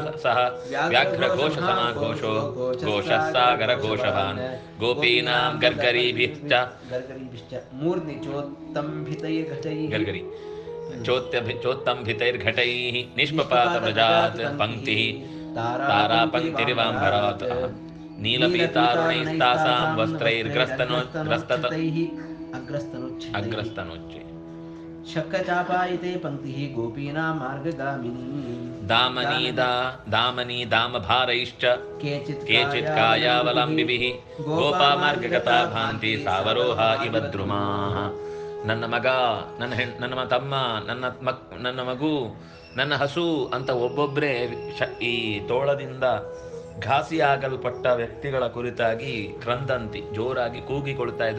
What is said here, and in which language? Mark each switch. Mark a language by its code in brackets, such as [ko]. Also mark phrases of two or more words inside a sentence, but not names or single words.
[sa] ಸಹ ವ್ಯಾಘ್ರಘೋಷ ಸಮಾಘೋಷೋ ಘೋಷಃ ಸಾಗರ ಘೋಷವಾನ್ ಗೋಪೀನಾಂ ಗರ್ಗರೀಭಿಶ್ಚ ಮೂರ್ಧ್ನಿ ಗರ್ಗರಿ ಚೋತ್ತಂಭಿತೈರ್ಘಟೈಃ ನಿಷ್ಪಪಾತ ವ್ರಜಾತ್ ಪಂಕ್ತಿಃ ತಾರಾ ಪಂಕ್ತಿರಿವಾಂಬರಾತ್ ನೀಲಪೀತಾರುಣೈಸ್ತಾಸಾಂ ವಸ್ತ್ರೈರ್ಗ್ರಸ್ತತೈಃ ಅಗ್ರಸ್ತನೋಚ್ಚೆ. ಶಕ್ರಚಾಪಾಯಿತೆ ಪಂಕ್ತಿ ಗೋಪೀನಾಂ ಮಾರ್ಗಗಾಮಿನಿ. ದಾಮನಿ ದಾಮಭಾರೈಶ್ಚ ಕೇಚಿತ್ ಕೇಚಿತ್ ಕಾಯಾವಲಂಬಿಭಿಃ ಗೋಪಾ ಮಾರ್ಗಗತಾ ಭಾಂತಿ ಸಾವರೋಹ ಇವ ದ್ರುಮಾಃ. [kn] ನನ್ನ ಮಗ, ನನ್ನ ತಮ್ಮ, ನನ್ನ ಮಗು, ನನ್ನ ಹಸು ಅಂತ ಒಬ್ಬೊಬ್ಬರೇ ಈ ತೋಳದಿಂದ ಘಾಸಿಯಾಗಲ್ಪಟ್ಟ ವ್ಯಕ್ತಿಗಳ ಕುರಿತಾಗಿ ಕ್ರಂದಂತಿ ಜೋರಾಗಿ ಕೂಗಿಕೊಳ್ತಾ ಇದ್ರು.